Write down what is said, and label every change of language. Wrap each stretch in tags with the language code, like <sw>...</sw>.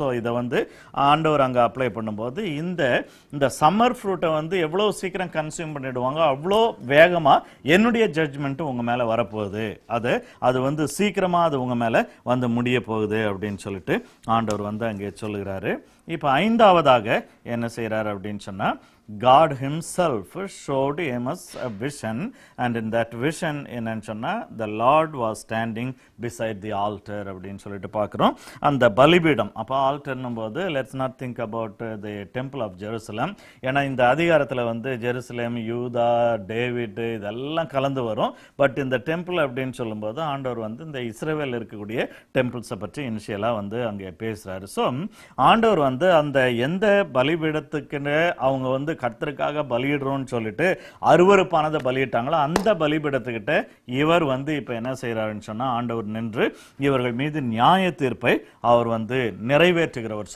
<ta>So இதை வந்து ஆண்டவர் அங்கே அப்ளை பண்ணும்போது இந்த சம்மர் ஃப்ரூட்டை வந்து எவ்வளோ சீக்கிரம் கன்சியூம் பண்ணிடுவாங்க, அவ்வளோ வேகமாக என்னுடைய ஜட்ஜ்மெண்ட்டு உங்கள் மேலே வரப்போகுது, அது வந்து சீக்கிரமாக அது உங்கள் மேலே வந்து முடிய போகுது அப்படின்னு சொல்லிட்டு ஆண்டவர் வந்து அங்கே சொல்லுகிறாரு. இப்போ ஐந்தாவதாக என்ன செய்கிறார் அப்படின்னு சொன்னால்,</ta> <en>God himself showed Amos a vision, and in that vision</en> <ta>என்னன்னு சொன்னா,</ta> <en>the Lord was standing beside the altar</en> <ta>அப்படின்னு சொல்லிட்டு பார்க்குறோம். அந்த பலிபீடம், அப்போ ஆல்டர்னும் போது</ta> <en>let's not think about the temple of Jerusalem.</en> <ta>ஏன்னா இந்த அதிகாரத்தில் வந்து ஜெருசலேம், யூதா, டேவிட் இதெல்லாம் கலந்து வரும். பட் இந்த டெம்பிள் அப்படின்னு சொல்லும்போது ஆண்டவர் வந்து இந்த இஸ்ரேவேல் இருக்கக்கூடிய டெம்பிள்ஸை பற்றி இனிஷியலாக வந்து அங்கே பேசுகிறாரு. ஸோ ஆண்டவர் வந்து அந்த எந்த பலிபீடத்துக்குன்னு அவங்க வந்து கர்த்தருக்காக பலியிடுறோம்னு சொல்லிட்டு அருவருப்பானதை பலியிட்டாங்களோ அந்த பலிபீடத்துக்கிட்ட இவர் வந்து இப்போ என்ன செய்கிறாருன்னு சொன்னால், ஆண்டவர் நின்று இவர்கள் மீது நியாய தீர்ப்பை அவர் வந்து நிறைவேற்றுகிறவர்.</ta>